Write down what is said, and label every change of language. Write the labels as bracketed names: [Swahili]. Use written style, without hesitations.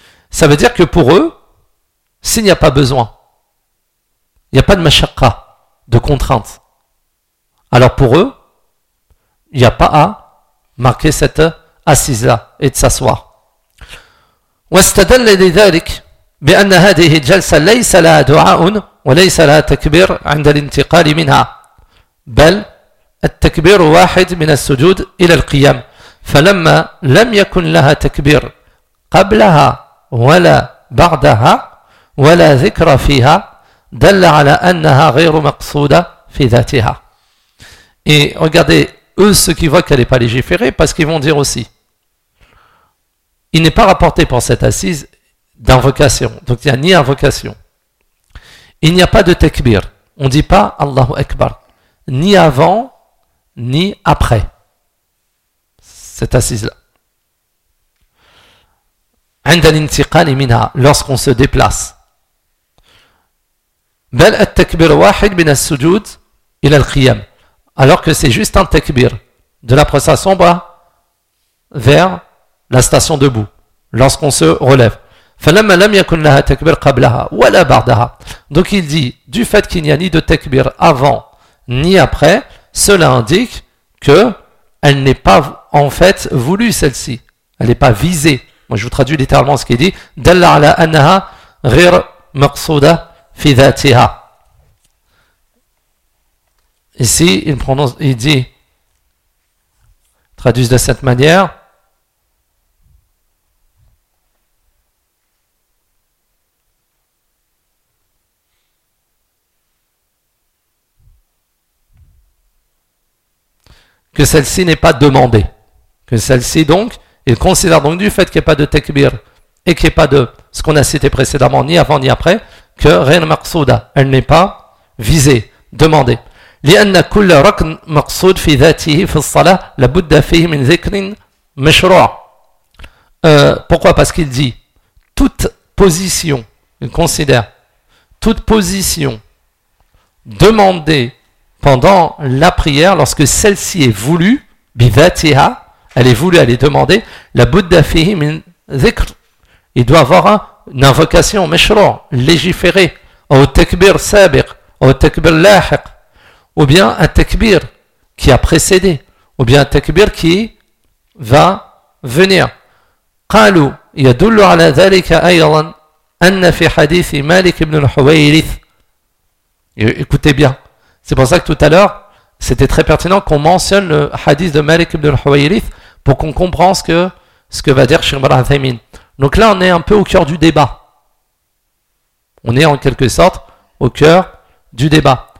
[French] Ça veut dire que pour eux, s'il n'y a pas besoin, il n'y a pas de mashaqqa, de contrainte. Alors pour eux, il n'y a pas à marquer cette assise-là et de s'asseoir. [Arabic] Wa istadalla li dhalik, بأن هذه الجلسة ليس لها دعاء وليس لها تكبير عند الانتقال منها بل التكبير واحد من السجود إلى القيام فلما لم يكن لها تكبير قبلها ولا بعدها ولا ذكر فيها دل على أنها غير مقصودة في ذاتها. [French] Et regardez, eux, ceux qui voient qu'elle n'est pas légiférée, parce qu'ils vont dire aussi, il n'est pas rapporté pour cette assise d'invocation. Donc, il n'y a ni invocation. Il n'y a pas de takbir. On ne dit pas Allahu Akbar. Ni avant, ni après. Cette assise-là. [Arabic] عند الانتقال منها, [French] lorsqu'on se déplace. [Arabic] بل التكبير واحد من السجود إلى القيام. [French] Alors que c'est juste un takbir de la prestation bas vers la station debout, lorsqu'on se relève. [Arabic] فَلَمَّا لَمْ يَكُنْ لَهَا تَكْبِرْ قَبْلَهَا وَلَا بَعْدَهَا. [French] Donc il dit, du fait qu'il n'y a ni de takbir avant ni après, cela indique qu'elle n'est pas en fait voulue celle-ci. Elle n'est pas visée. Moi je vous traduis littéralement ce qu'il dit. [Arabic] دَلَّ عَلَىٰ أَنَّهَا غِرْ مَقْصُودَ فِي ذَاتِهَا. [French] Ici, il prononce, il dit, traduit de cette manière, que celle-ci n'est pas demandée. Que celle-ci, donc, il considère donc du fait qu'il n'y ait pas de takbir et qu'il n'y ait pas de ce qu'on a cité précédemment, ni avant ni après, que rien maqsouda, elle n'est pas visée, demandée. [Arabic] لأن كل ركن مقصود في ذاته في الصلاة لابد فيه من ذكر مشروع. [French] Pourquoi? Parce qu'il dit toute position, il considère toute position demandée pendant la prière, lorsque celle-ci est voulue, بذاتها, elle est voulue, elle est demandée, [Arabic] لابد فيه من ذكر. [French] Il doit avoir une invocation مشروع, légiférée, au [Arabic] تكبير سابق, [French] au [Arabic] تكبير لاحق. [French] Ou bien un takbir qui a précédé, ou bien un takbir qui va venir. [Arabic] قالوا يدل على ذلك أيضا أن في حديث مالك بن الحويرث. [French] Écoutez bien, c'est pour ça que tout à l'heure c'était très pertinent qu'on mentionne le hadith de Malik ibn al-Huwayrith pour qu'on comprenne ce que va dire Cheikh Ibn Uthaymin. Donc là on est un peu au cœur du débat. On est en quelque sorte au cœur du débat.